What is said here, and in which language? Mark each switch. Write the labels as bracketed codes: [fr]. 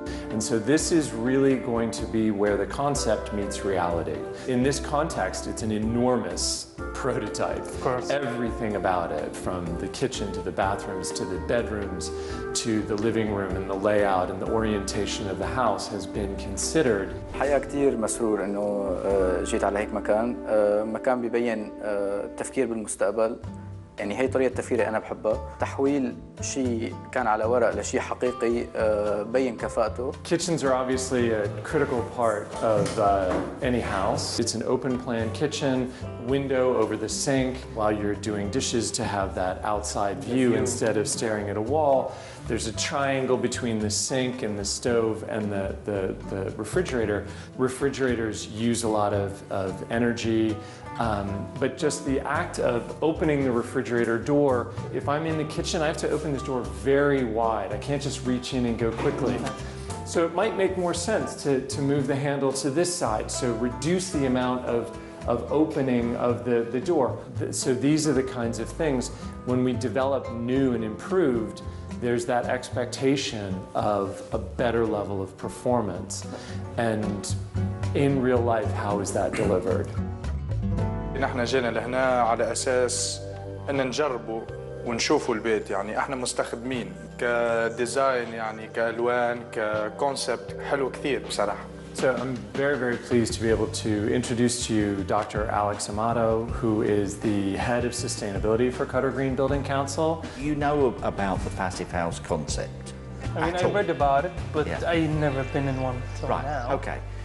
[en] And so this is really going to be where the concept meets reality. In this context, it's an enormous prototype. Of course. Everything about it, from the kitchen to the bathrooms to the bedrooms to the living room and the layout and the orientation of the house has been considered. [ar] الحقيقة كتير مسرور إنه جيت على هيك مكان، مكان بيبين التفكير بالمستقبل. يعني هي طريقة تفكيري أنا بحبها، تحويل شيء كان على ورق لشيء حقيقي بين كفاءته. [en] Kitchens are obviously a critical part of any house. It's an open plan kitchen, window over the sink while you're doing dishes to have that outside view instead of staring at a wall. There's a triangle between the sink and the stove and the refrigerator. Refrigerators use a lot of energy. But just the act of opening the refrigerator door, if I'm in the kitchen, I have to open this door very wide. I can't just reach in and go quickly. So it might make more sense to move the handle to this side, so reduce the amount of opening of the door. So these are the kinds of things, when we develop new and improved, there's that expectation of a better level of performance. And in real life, how is that delivered? [ar] نحن جينا لهنا على أساس أن نجربوا ونشوفوا البيت. يعني احنا مستخدمين كديزاين، يعني كألوان، ككونسبت حلو كثير بصراحة. [en] So I'm very, very pleased to be able to introduce to you Dr. Alex Amato, who is the head of sustainability for Cutter Green Building Council. You know about the passive house concept? I mean, I read about it, but Yeah. I never been in one till Right, now. okay.